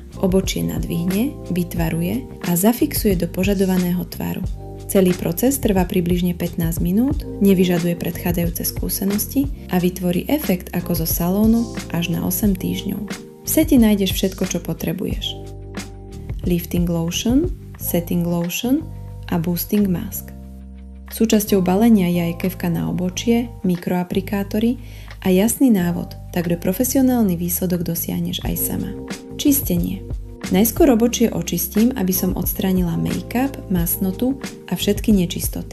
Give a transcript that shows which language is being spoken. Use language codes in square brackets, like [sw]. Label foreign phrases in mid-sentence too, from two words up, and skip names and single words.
[sk] Obočie nadvihne, vytvaruje a zafixuje do požadovaného tvaru. Celý proces trvá približne 15 minút, nevyžaduje predchádzajúce skúsenosti a vytvorí efekt ako zo salónu až na 8 týždňov. V sete nájdeš všetko, čo potrebuješ. [en] Lifting lotion, setting lotion a boosting mask. [sk] Súčasťou balenia je aj kefka na obočie, mikroaplikátory a jasný návod, takže profesionálny výsledok dosiahneš aj sama. Čistenie. Najskôr obočie očistím, aby som odstránila make-up, masnotu a všetky nečistoty.